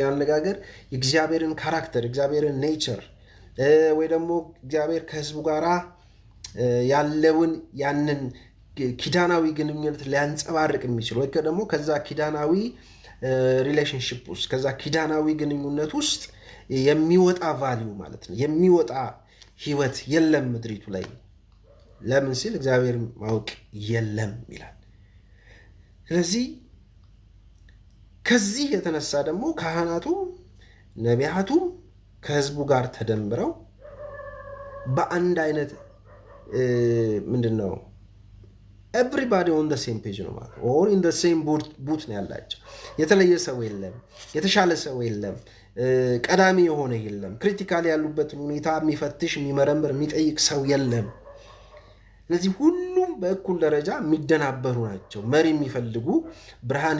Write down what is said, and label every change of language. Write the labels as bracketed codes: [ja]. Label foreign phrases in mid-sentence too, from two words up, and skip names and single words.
[am] አነጋገር የእግዚአብሔርን ካራክተር፣ እግዚአብሔርን ኔቸር ወይ ደግሞ እግዚአብሔር ከህዝቡ ጋር ያለውን ያንን ኪዳናዊ ግንኙነት ሊያንጸባርቅ የሚችል ወይ ደግሞ ከዛ ኪዳናዊ ሪሌሽንሽፕ ውስጥ ከዛ ኪዳናዊ ግንኙነት ውስጥ የሚወጣ ቫልዩ ማለት ነው የሚወጣ ህይወት የለም ምድሪቱ ላይ። ለምን ሲል እግዚአብሔር ማወቅ የለም ይላል። ስለዚህ ከዚህ የተነሳ ደግሞ ካህናቱ ነቢያቱ ከህዝቡ ጋር ተደምረው በአንድ አይነት ምንድነው [en] everybody on the same page [am] ነው ማለት [en] or in the same [am] boot ነው ያላቸው። የተለየ ሰው የለም፣ የተሻለ ሰው የለም፣ ቀዳሚ የሆነ የለም፣ ክሪቲካሊ ያሉበትን ሁኔታ የሚፈትሽ የሚመረምር የሚጠይቅ ሰው የለም። ስለዚህ ሁሉም በእኩል ደረጃ የሚደናበሩ ናቸው። መሪ የሚፈልጉ ብርሃን